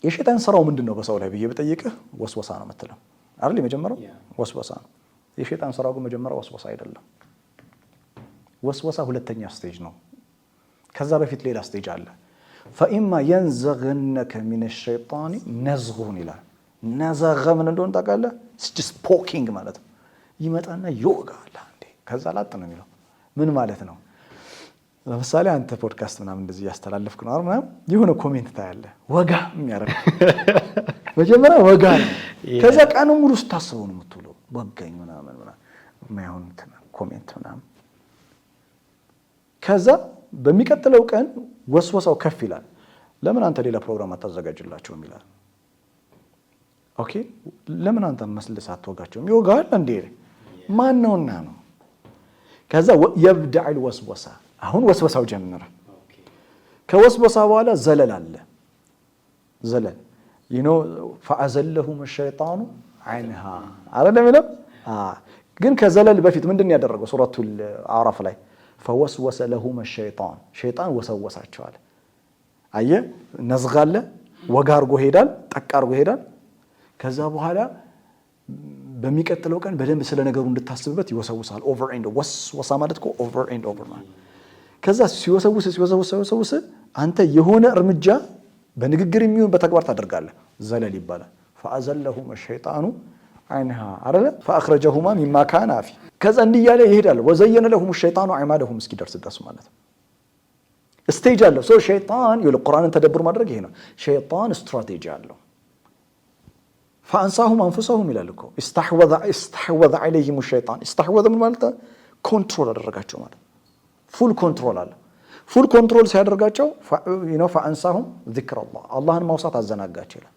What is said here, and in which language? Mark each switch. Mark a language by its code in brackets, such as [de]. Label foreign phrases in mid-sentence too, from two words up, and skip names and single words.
[am] የሸይጣን ስራው ምንድነው በሰው ላይ ብዬ ብጠይቅህ ወስወሳ ነው የምትለው አይደል? የመጀመሪያው ወስወሳ ነው። የሸይጣን ስራው ግን መጀመሪያው ወስወሳ አይደለም። ወስወሳ ሁለተኛ ስቴጅ ነው። ከዛ በፊት ሌላ ስቴጅ አለ። [ar] فإما ينزغنك من الشيطان نزغ [am] ይላል። ነዘገ ምን እንደሆነ ታውቃለህ? [en] just poking [am] ማለት ነው። ይመጣና ይወጋል አንዴ ከዛ ላጥ ነው የሚለው። ምን ማለት ነው? ለምሳሌ አንተ ፖድካስት ምናምን እንደዚህ ያስተላልፍክ ነው አይደል? የሆነ ኮሜንት ታያለህ ወጋ የሚያረግ መጀመሪያ ወጋ ነው። ከዛ ቀኑ ሙሉ ስታስበው ነው የምትውለው። ወጋኝ ምናምን ማይሆን ኮሜንት ምናምን። ከዛ በሚቀጥለው ቀን ወስወሳው ከፍ ይላል። ለምን አንተ ሌላ ፕሮግራም አታዘጋጅላቸውም ይላል። ኦኬ ለምን አንተ መስልስ አትወጋቸውም? ይወጋል እንዴ ማን ነውና ነው? ከዛ [ar] يبدأ الوسوسة [am] አሁን ወስወሳው ጀመረ። ከወስወሳ በኋላ ዘለል አለ። ዘለል [ar] فأزلهم الشيطان عنها [am] አይደለም ይላል። ግን ከዘለል በፊት ምንድነው ያደረገው? ሱረቱል አዕራፍ ላይ [ar] فوسوس لهم الشيطان [am] ሸይጣን ወሰወሳቸው አለ። አየ ነዝጋለ ወጋ አርጎ ሄዳል፣ ጠቅ አርጎ ሄዳል። ከዛ በኋላ በሚቀጥለው ቀን በደንብ ስለ ነገሩ እንድታስብበት ይወሰውሳል። [en] over and [am] ወስወሳ ማለት እኮ [en] over and over [am] ማለት። ከዛ ሲወሰውስ አንተ የሆነ እርምጃ በንግግር የሚሆን በተግባር ታደርጋለህ። ዘለል ይባላል። [ar] فأزلهم الشيطان عنها አረለ فأخرجهما مما كان فيه [am] ከዛ እንዲያለ ይሄዳል። [ar] وزين لهم الشيطان أعمالهم [am] እስኪደርስ ድረስ ማለት ነው። ስቴጅ አለው። ሶ ሸይጣን የቁርአንን ተደብር ማድረግ ይሄ ነው። ሸይጣን ስትራቴጂ አለው። [ar] فأنساهم أنفسهم [am] ይላል እኮ [ar] استحوذ عليهم الشيطان استحوذ [am] ምን ማለት ኮንትሮል አደረጋቸው ማለት [en] full control [am] አለ። [en] full control [am] ሲያደርጋቸው [ar] فأنساهم ذكر الله [am] አላህን ማውሳት አዘናጋቸው ይላል።